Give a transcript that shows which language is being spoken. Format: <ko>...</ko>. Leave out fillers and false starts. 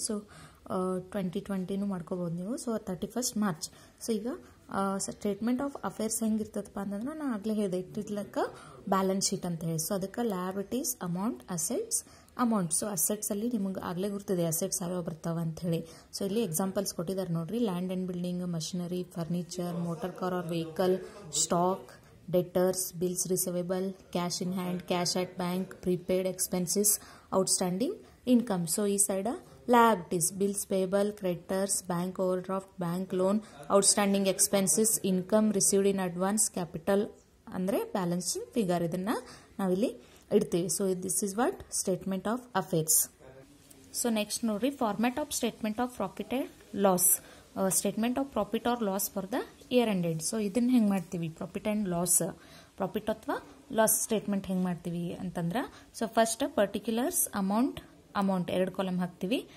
<kn>So 2020 ಮಾಡ್ಕೋಬಹುದು ನೀವು. So 31st March. So ಈಗ ಸ್ಟೇಟ್ಮೆಂಟ್ ಆಫ್ ಅಫೇರ್ಸ್ ಹೆಂಗಿರ್ತದಪ್ಪ ಅಂತಂದ್ರೆ ನಾನು ಆಗಲೇ ಹೇಳಿದೆ,</kn> <en>it is like balance sheet</en> <kn>ಅಂತ ಹೇಳಿ. ಸೊ ಅದಕ್ಕೆ liabilities, amount, assets, amount. So assets ಅಲ್ಲಿ ನಿಮಗೆ ಆಗಲೇ ಗೊತ್ತಿದೆ ಅಸೆಟ್ಸ್ ಯಾವ ಬರ್ತಾವ ಅಂತ ಹೇಳಿ. ಸೊ ಇಲ್ಲಿ ಎಕ್ಸಾಂಪಲ್ಸ್ ಕೊಟ್ಟಿದ್ದಾರೆ ನೋಡ್ರಿ.</kn> <en>Land and building, machinery, furniture, motor car or vehicle, stock, debtors, bills receivable, cash in hand, cash at bank, prepaid expenses, outstanding income. So ಈ side liabilities, bills payable, creditors, bank overdraft, bank loan, outstanding expenses, income received in advance, capital ಅಂದ್ರೆ balance figure.</en> <kn>ಇದನ್ನ ನಾವಿಲ್ಲಿ ಇಡ್ತೀವಿ.</kn> <en>So this is what statement of affairs. So next ನೋಡ್ರಿ, format of statement of profit and loss. Statement of profit or loss for the year ended. So</en> <kn>ಇದನ್ನ ಹೆಂಗೆ ಮಾಡ್ತೀವಿ? Profit and loss, profit ಅಥವಾ loss statement ಹೆಂಗೆ ಮಾಡ್ತೀವಿ ಅಂತಂದ್ರೆ, so first particulars, amount 2 column ಹಾಕ್ತೀವಿ.</kn>